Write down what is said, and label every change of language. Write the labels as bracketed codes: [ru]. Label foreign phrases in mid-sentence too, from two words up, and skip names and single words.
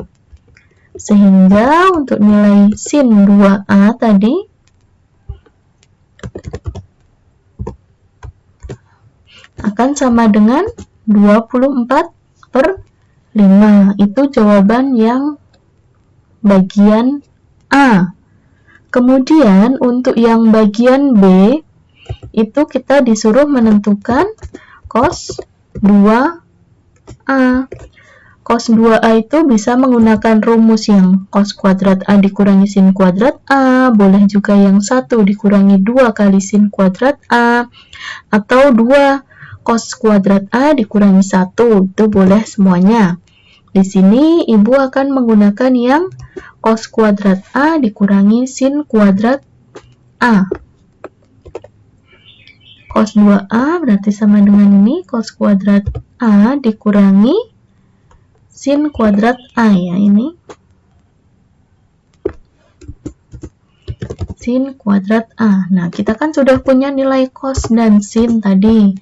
[id] Sehingga untuk nilai sin 2A tadi akan sama dengan 24/5. Itu jawaban yang bagian A. Kemudian untuk yang bagian B, itu kita disuruh menentukan cos 2A. Cos 2A itu bisa menggunakan rumus yang cos kuadrat A dikurangi sin kuadrat A, boleh juga yang 1 dikurangi 2 kali sin kuadrat A, atau 2 cos kuadrat A dikurangi 1, itu boleh semuanya. Di sini Ibu akan menggunakan yang cos kuadrat A dikurangi sin kuadrat A. Cos 2A berarti sama dengan ini, cos kuadrat A dikurangi sin kuadrat A ya, ini sin kuadrat A. Nah, kita kan sudah punya nilai cos dan sin tadi.